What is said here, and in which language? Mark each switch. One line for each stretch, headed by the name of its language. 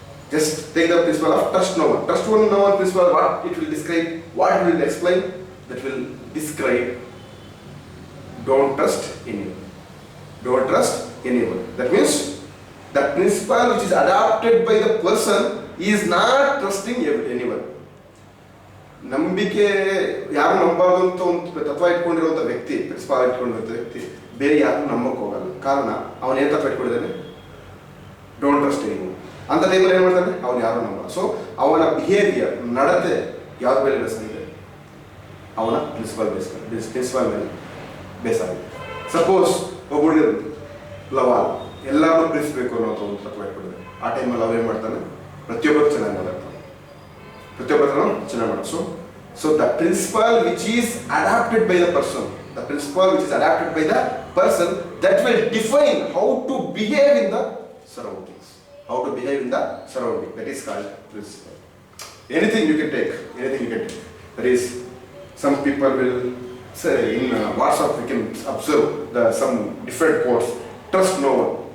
English: Just take the principle of trust no one. Trust no one principle, what it will describe, what it will explain, that will describe don't trust anyone. Don't trust anyone. That means the principle which is adopted by the person is not trusting anyone.
Kannada: ನಂಬಿಕೆ ಯಾರು ನಂಬಾರ್ದು ಅಂತ ಒಂದು ತತ್ವ ಇಟ್ಕೊಂಡಿರುವಂಥ ವ್ಯಕ್ತಿ, principal ಇಟ್ಕೊಂಡಿರುವಂಥ ವ್ಯಕ್ತಿ ಬೇರೆ ಯಾರು ನಂಬಕ್ಕೆ ಹೋಗಲ್ಲ. ಕಾರಣ ಅವನು ಏನು ತತ್ವ ಇಟ್ಕೊಂಡಿದ್ದಾನೆ?
English: Don't trust anyone.
Kannada: ಅಂತ ಟೈಮಲ್ಲಿ ಏನು ಮಾಡ್ತಾನೆ? ಅವನು ಯಾರು ನಂಬಲ್ಲ. ಸೊ ಅವನ ಬಿಹೇವಿಯರ್, ನಡತೆ ಯಾವ್ದು ಮೇಲೆ ಬೇಸಾಗಿದೆ? ಅವನ ಪ್ರಿನ್ಸಿಪಾಲ್ ಮೇಲೆ ಬೇಸಾಗಿದೆ. ಸಪೋಸ್ ಒಬ್ಬರು ಲವಾಲ್ ಎಲ್ಲರೂ ಪ್ರೀತಿಸಬೇಕು ಅನ್ನೋದು ಒಂದು ತತ್ವ ಇಟ್ಕೊಂಡಿದ್ದಾರೆ. ಆ ಟೈಮಲ್ಲಿ ಅವ್ರು ಏನು ಮಾಡ್ತಾನೆ? ಪ್ರತಿಯೊಬ್ಬರು ಚೆನ್ನಾಗಿ ಮಾತಾಡ್ತಾನೆ, ಪ್ರತಿಯೊಬ್ಬರು ಚೆನ್ನಾಗಿ ಮಾಡೋದು.
English: So the principle which is adapted by the person, the principle which is adapted by the person, that will define how to behave in the surroundings. How to behave in the surrounding. That is called principle. Anything you can take. That is, some people will say in WhatsApp we can observe some different quotes. Trust no one.